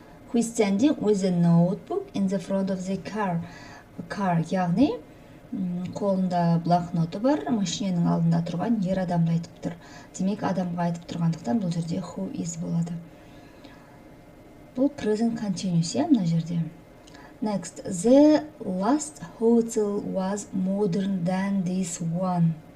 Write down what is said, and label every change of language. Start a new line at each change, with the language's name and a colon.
English: Who is standing with a notebook in the front of the car?
Kazakh: Яғни қолында блокноты бар, машиненің алдында тұрған ер адамды айтып тұр. Демек адамға айтып тұрғандықтан бұл жерде who is болады. Бұл present continuous мына жерде.
English: Next, the last hotel was modern than this one.